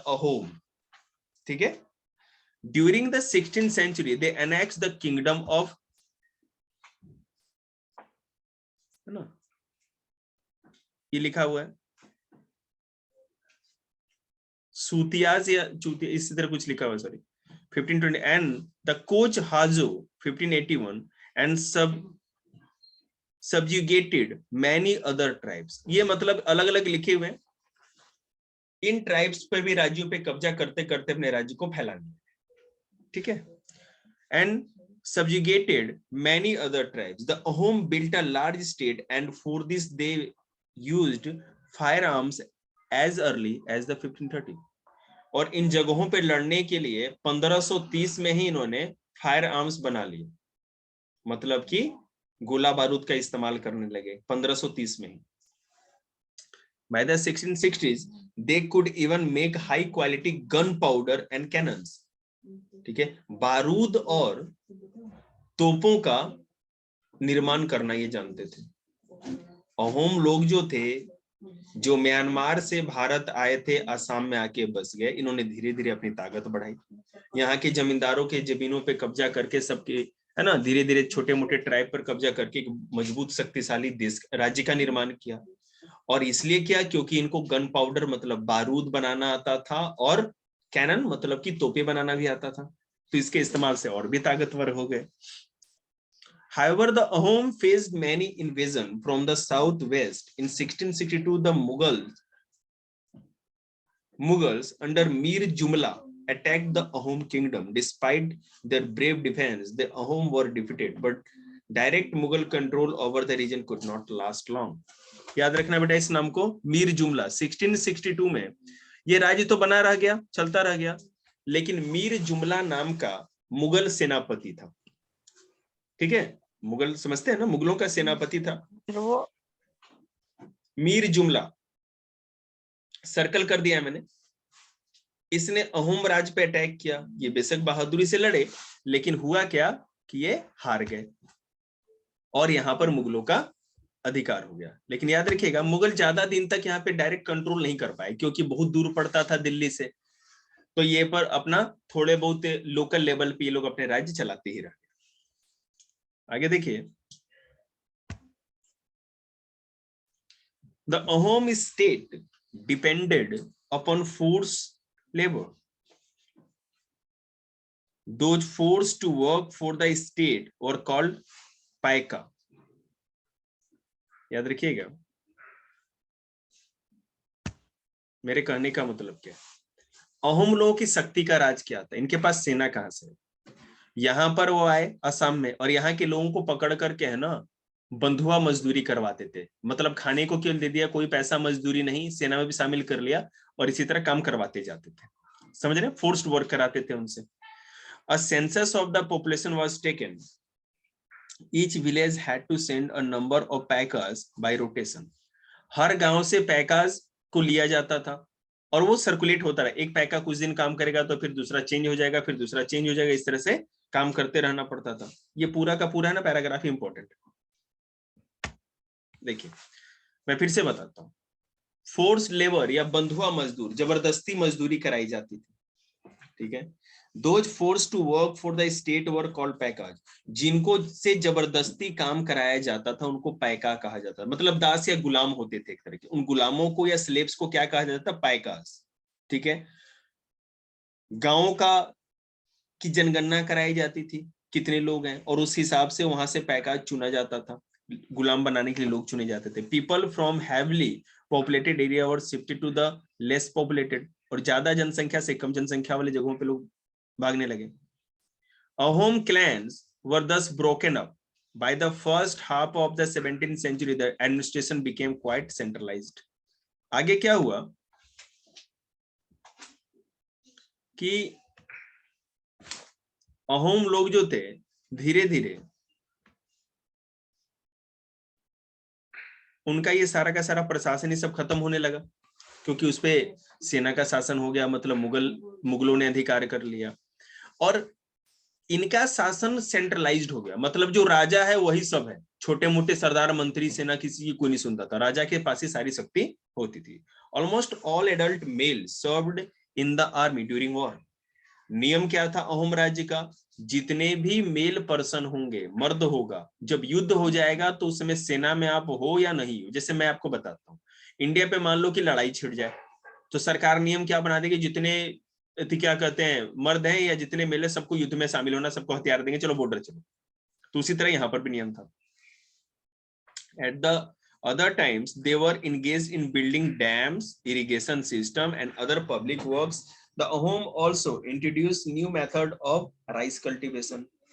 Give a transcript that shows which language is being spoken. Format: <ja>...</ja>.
<en>अहोम, ठीक है। During the 16th century they annex the kingdom of,</en> <hi>है ना, ये लिखा हुआ है सूतियाज या चूतिया, इसी तरह कुछ लिखा हुआ है, sorry,</hi> <en>1520, and the Koch Hajo 1581 and subjugated many other tribes।</en> <hi>ये मतलब अलग अलग लिखे हुए, इन ट्राइब्स पे भी, राज्यों पे कब्जा करते करते अपने राज्य को फैला दिया, ठीक है।</hi> <en>And subjugated many other tribes। The Ahom built a large state and for this they used firearms as early as the 1530।</en> <hi>और इन जगहों पे लड़ने के लिए 1530 में ही इन्होंने फायर आर्म्स बना लिए, मतलब कि गोला बारूद का इस्तेमाल करने लगे 1530 में ही।</hi> <en>By the 1660s they could even make high quality gunpowder and cannons।</en> <hi>ठीक है, बारूद और तोपों का निर्माण करना ये जानते थे। अहोम लोग जो थे, जो म्यांमार से भारत आए थे, असम में आके बस गए, इन्होंने धीरे धीरे अपनी ताकत बढ़ाई, यहाँ के जमींदारों के जमीनों पे कब्जा करके, सबके, है ना, धीरे धीरे छोटे मोटे ट्राइब पर कब्जा करके मजबूत शक्तिशाली देश राज्य का निर्माण किया। और इसलिए क्या? क्योंकि इनको गन पाउडर मतलब बारूद बनाना आता था और कैनन मतलब कि तोपे बनाना भी आता था, तो इसके इस्तेमाल से और भी ताकतवर हो गए।</hi> <en>However, the Ahom faced many invasions from the southwest. In 1662, the Mughals under Mir Jumla attacked the Ahom kingdom. Despite their brave defense, the Ahom were defeated, but direct Mughal control over the region could not last long।</en> <hi>याद रखना बेटा इस नाम को, मीर जुमला। 1662 में ये राज्य तो बना रह गया, चलता रह गया, लेकिन मीर जुमला नाम का मुगल सेनापति था, ठीक है, मुगल समझते हैं ना, मुगलों का सेनापति था वो मीर जुमला, सर्कल कर दिया मैंने। इसने अहोम राज पे अटैक किया। ये बेशक बहादुरी से लड़े, लेकिन हुआ क्या कि ये हार गए और यहाँ पर मुगलों का अधिकार हो गया। लेकिन याद रखिएगा, मुगल ज्यादा दिन तक यहाँ पे डायरेक्ट कंट्रोल नहीं कर पाए, क्योंकि बहुत दूर पड़ता था दिल्ली से, तो ये पर अपना थोड़े बहुत लोकल लेवल पे ये लोग अपने राज्य चलाते ही रहे। आगे देखिए,</hi> <en>The Ahom state depended upon forced labor. Those forced to work for the state were called paika।</en> <hi>याद रखिएगा, मेरे कहने का मतलब क्या है। अहोम लोगों की शक्ति का राज क्या था? इनके पास सेना कहां से? यहाँ पर वो आए असम में और यहाँ के लोगों को पकड़ करके, है ना, बंधुआ मजदूरी करवाते थे, मतलब खाने को क्यों दे दिया, कोई पैसा मजदूरी नहीं, सेना में भी शामिल कर लिया और इसी तरह काम करवाते जाते थे, समझ रहे, फोर्स्ड वर्क कराते थे उनसे।</hi> <en>A census of the population was taken Each village had to send a number of packers by rotation.</en> <hi>हर गांव से पैकाज को लिया जाता था और वो सर्कुलेट होता रहा। एक पैका कुछ दिन काम करेगा तो फिर दूसरा चेंज हो जाएगा, फिर दूसरा चेंज हो जाएगा, इस तरह से काम करते रहना पड़ता था। ये पूरा का पूरा है ना पैराग्राफ इंपॉर्टेंट। देखिए मैं फिर से बताता हूँ। फोर्स लेबर या बंधुआ मजदूर, जबरदस्ती मजदूरी कराई जाती थी, ठीक है।</hi> <en>Those forced to work for the state were called paiks.</en> <hi>जिनको से जबरदस्ती काम कराया जाता था उनको पैका कहा जाता था, मतलब दास या गुलाम होते थे एक तरह के। उन गुलामों को या स्लेव्स को क्या कहा जाता था? पैकाज, ठीक है। गांव का की जनगणना कराई जाती थी, कितने लोग हैं, और उस हिसाब से वहां से पैकाज चुना जाता था। गुलाम बनाने के लिए लोग चुने जाते थे।</hi> <en>people from heavily populated area were shifted to the less populated,</en> <hi>और ज्यादा जनसंख्या से कम जनसंख्या वाले जगहों पे लोग भागने लगे।</hi> <en>Ahom clans were thus broken up. By the first half of the 17th century, the administration became quite centralized.</en> <hi>आगे क्या हुआ कि अहोम लोग जो थे धीरे धीरे उनका ये सारा का सारा प्रशासन ही सब खत्म होने लगा, क्योंकि उसपे सेना का शासन हो गया, मतलब मुगलों ने अधिकार कर लिया, और इनका शासन सेंट्रलाइज्ड हो गया। मतलब जो राजा है वही सब है, छोटे मोटे सरदार मंत्री सेना किसी की कोई नहीं सुनता था, राजा के पास ही सारी शक्ति होती थी।</hi> <en>Almost all adult male served in the army during war.</en> <hi>नियम क्या था अहोम राज्य का? जितने भी मेल पर्सन होंगे, मर्द होगा, जब युद्ध हो जाएगा तो उस समय सेना में आप हो या नहीं हो। जैसे मैं आपको बताता हूँ, इंडिया पे मान लो कि लड़ाई छिड़ जाए तो सरकार नियम क्या बना देगी? जितने क्या कहते हैं मर्द हैं या जितने मेल है सबको युद्ध में शामिल होना, सबको हथियार देंगे, चलो बॉर्डर चलो। तो उसी तरह यहाँ पर भी नियम था।</hi> <en>At the other times they were engaged in building dams, irrigation system and other public works. The Ahom also introduced new method of rice cultivation.</en>